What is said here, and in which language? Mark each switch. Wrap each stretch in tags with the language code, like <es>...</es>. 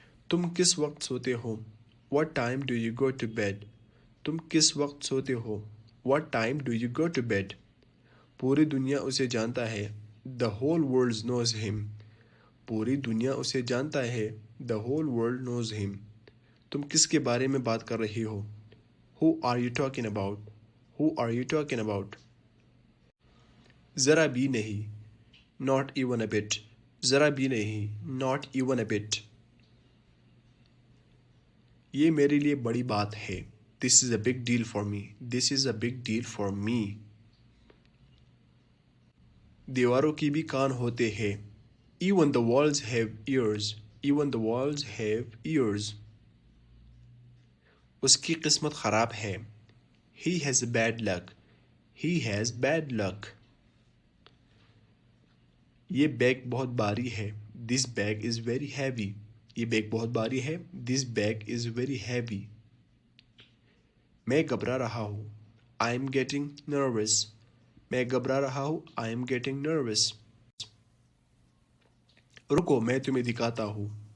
<ur>تم کس وقت سوتے ہو؟</ur> <en>What time do you go to bed?</en> <ur>تم کس وقت سوتے ہو؟</ur> <en>What time do you go to bed?</en> <ur>پوری دنیا اسے جانتا ہے.</ur> <en>The whole world knows him.</en> <ur>پوری دنیا اسے جانتا ہے.</ur> <en>The whole world knows him.</en> <ur>تم کس کے بارے میں بات کر رہی ہو؟</ur> <en>Who are you talking about? Who are you talking about?</en> <ur>ذرا بھی نہیں.</ur> <en>Not even a bit. ذرا بھی نہیں. Not even a bit.</en> <ur>یہ میرے لیے بڑی بات ہے.</ur> <en>This is a big deal for me. This is a big deal for me.</en> <ur>دیواروں کی بھی کان ہوتے ہیں.</ur> <en>Even the walls have ears. Even the walls have ears.</en> <ur>اس کی قسمت خراب ہے.</ur> <en>He has bad luck. He has bad luck.</en> <ur>یہ بیگ بہت بھاری ہے.</ur> <en>This bag is very heavy.</en> <ur>یہ بیگ بہت بھاری ہے.</ur> <en>This bag is very heavy.</en> <ur>میں گھبرا رہا ہوں.</ur> <en>I am getting nervous.</en> <ur>میں گھبرا رہا ہوں.</ur> <en>I am getting nervous.</en> <ur>رکو میں تمہیں دکھاتا ہوں.</ur>